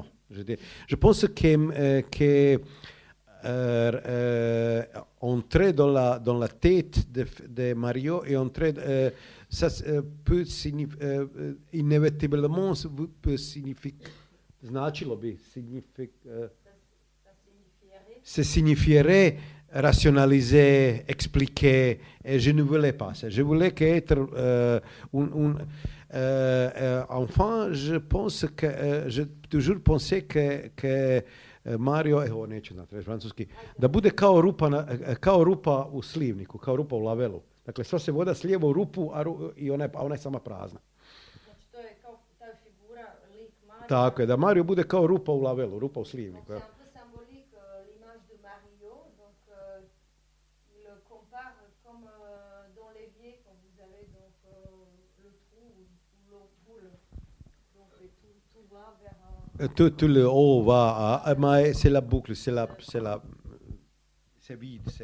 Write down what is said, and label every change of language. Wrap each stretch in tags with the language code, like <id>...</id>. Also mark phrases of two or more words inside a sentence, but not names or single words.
<fr>Je pense que entrer dans la tête de Mario et entrer, ça peut inévitablement peut signifier, ça signifierait rationaliser, expliquer, et je ne voulais pas ça. Je voulais être enfin, je pense que j'ai toujours pensé que Mario,</fr> <hr>evo neću znati reći francuski, da bude kao rupa u slivniku, kao rupa u lavelu. Dakle, sva se voda slijeva u rupu, i ona je sama prazna. Znači, to je kao ta figura, lik Mario. Tako je, da Mario bude kao rupa u lavelu, rupa u slivniku.</hr> <fr>C'est un peu symbolique l'image de Mario, donc il le compare comme dans l'évier quand vous avez donc le trou où l'eau coule. Donc tout va vers Tout le haut va, mais c'est la boucle, c'est vide.</fr>